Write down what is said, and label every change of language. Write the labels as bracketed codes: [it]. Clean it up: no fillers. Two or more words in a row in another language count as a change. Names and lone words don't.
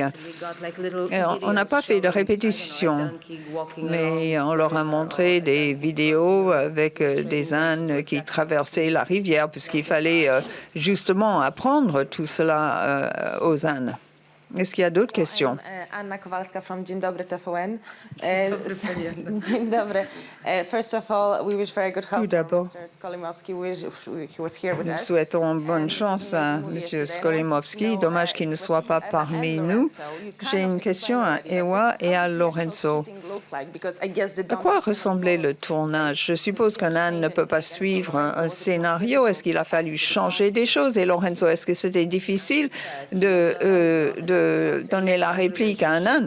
[fr] On n'a pas fait de répétition, mais on leur a montré des vidéos avec des ânes qui traversaient la rivière, puisqu'il fallait justement apprendre tout cela aux ânes. Est-ce qu'il y a d'autres questions? [en] Anna Kowalska from Dzień dobry TVN. [pl] Dzień dobry. [en] First of all, we wish very good health to Mr. Skolimowski. He was here with [fr] Nous [en] us. [fr] souhaitons bonne chance à M. Skolimowski. Dommage qu'il ne soit pas parmi nous. J'ai une question à Ewa et à Lorenzo. À quoi ressemblait le tournage? Je suppose qu'un âne ne peut pas suivre un scénario. Est-ce qu'il a fallu changer des choses? Et Lorenzo, est-ce que c'était difficile de donner la réplique à un âne?